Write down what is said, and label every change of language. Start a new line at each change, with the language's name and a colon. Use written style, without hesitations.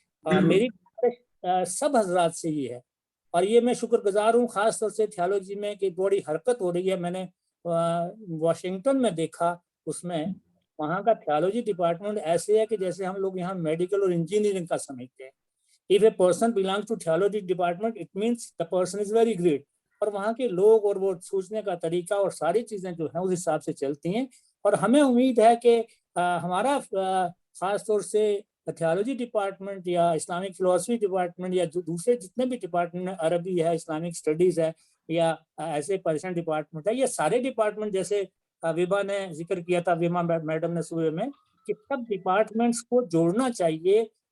Hindi: मेरी सब हजरात से ये है, और ये मैं शुक्रगुजार हूँ ख़ास तौर से थियोलॉजी में कि बड़ी हरकत हो रही है। मैंने वाशिंगटन में देखा, उसमें वहाँ का थियोलॉजी डिपार्टमेंट ऐसे है कि जैसे हम लोग यहाँ मेडिकल और इंजीनियरिंग का समझते हैं।
English: If a person belongs to theology department, it means the person is very great.
Hindi: और वहाँ के लोग और वो सोचने का तरीका और सारी चीज़ें जो हैं उस हिसाब से चलती हैं। और हमें उम्मीद है कि हमारा ख़ास तौर से थियोलॉजी डिपार्टमेंट या इस्लामिक फ़िलासफ़ी डिपार्टमेंट या जो दूसरे जितने भी डिपार्टमेंट हैं, अरबी है, इस्लामिक स्टडीज़ है या ऐसे पर्शियन डिपार्टमेंट है, ये सारे डिपार्टमेंट जैसे विभा ने जिक्र किया था, विमा मैडम ने सुबह में, कि सब डिपार्टमेंट्स को जोड़ना चाहिए।